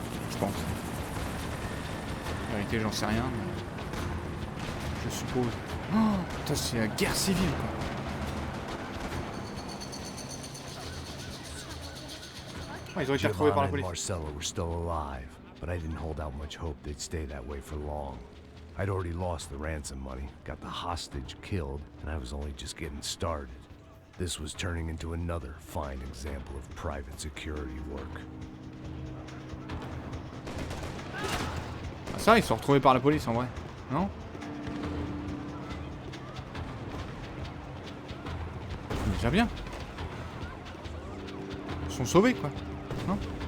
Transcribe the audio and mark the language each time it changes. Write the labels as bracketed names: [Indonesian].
[French] Je pense. En vérité, j'en sais rien, mais... je suppose. Oh, putain, c'est la guerre civile, quoi. Oh, ils ont été retrouvés par la police. [English] Marcello were still alive, but I didn't hold out much hope they'd stay that way for long. I'd already lost the ransom money, got the hostage killed, and I was only just getting started. This was turning into another fine example of private security work. [French] Ah ça, ils sont retrouvés par la police en vrai, non? C'est déjà bien. Ils sont sauvés quoi, non?